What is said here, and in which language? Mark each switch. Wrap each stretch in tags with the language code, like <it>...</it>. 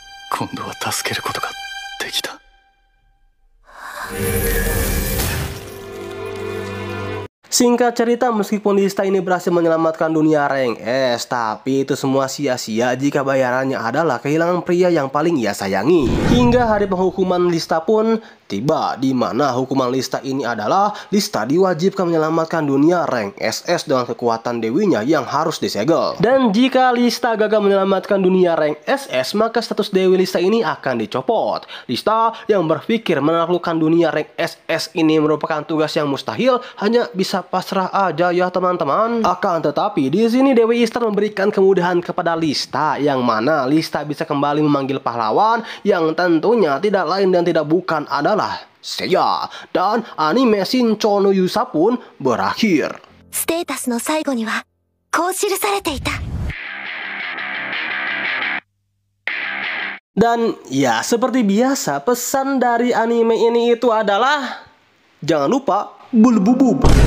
<ja>今度は助けることができた。</ja> <id>Singkat cerita, meskipun Lista ini berhasil menyelamatkan dunia rank S, tapi itu semua sia-sia jika bayarannya adalah kehilangan pria yang paling ia sayangi. Hingga hari penghukuman Lista pun tiba, di mana hukuman Lista ini adalah Lista diwajibkan menyelamatkan dunia rank SS dengan kekuatan dewinya yang harus disegel. Dan jika Lista gagal menyelamatkan dunia rank SS, maka status dewi Lista ini akan dicopot. Lista yang berpikir menaklukkan dunia rank SS ini merupakan tugas yang mustahil, hanya bisa pasrah aja ya teman-teman. Akan tetapi di sini Dewi Ishtar memberikan kemudahan kepada Lista, yang mana Lista bisa kembali memanggil pahlawan yang tentunya tidak lain dan tidak bukan adalah Seiya. Dan anime Shincho no Yusa pun berakhir.</id> <ja>ステータスの最後にはこう記されていた。</ja> <id>Dan ya seperti biasa, pesan dari anime ini itu adalah jangan lupa bulbubub.</id>